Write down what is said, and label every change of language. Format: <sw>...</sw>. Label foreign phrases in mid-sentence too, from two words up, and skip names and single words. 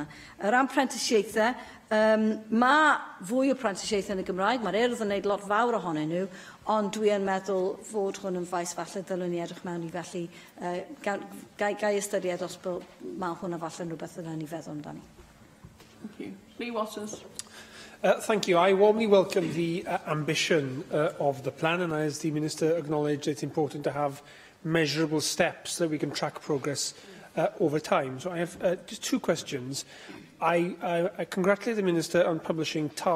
<cy>O ran prentisiaethau, mae fwy o prentisiaethau yn y Gymraeg, mae'r Urdd yn gwneud lot fawr ohonyn nhw, ond dwi yn meddwl fod hwn yn faes falle dylwn ni edrych mewn i felly gai ystyried os bod mae hwnna falle yn rhywbeth yna ni feddwl amdani.</cy> <en>Thank you. Lee Watters. Thank you. I warmly welcome the ambition of the plan, and as the Minister acknowledged, it's important to have measurable steps so that we can track progress over time. So I have just 2 questions. I congratulate the Minister on publishing targets.</en>